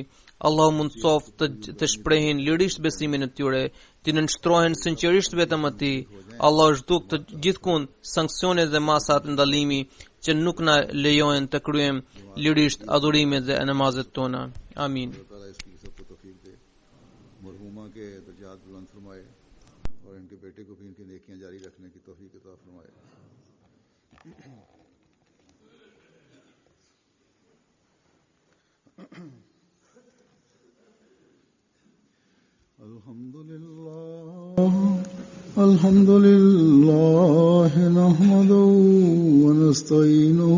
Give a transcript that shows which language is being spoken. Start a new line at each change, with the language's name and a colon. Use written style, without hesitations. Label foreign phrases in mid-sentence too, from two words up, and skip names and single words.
Albanian: Allahu mundsoft të shprehin lirisht besimin e tyre, të nënshtrohen sinqerisht vetëm atij. Allah zhduk të gjithkund sanksionet dhe masat ndalimi që nuk na lejojnë të kryejmë lirisht adhurimet dhe namazet tona. Amin.
Urdu: مرحومہ کے درجات بلند فرمائے اور ان کے بیٹے کو بھی ان کی نیکیاں جاری رکھنے کی توفیق عطا فرمائے.
Arabic: الحمد لله نحمده ونستعينه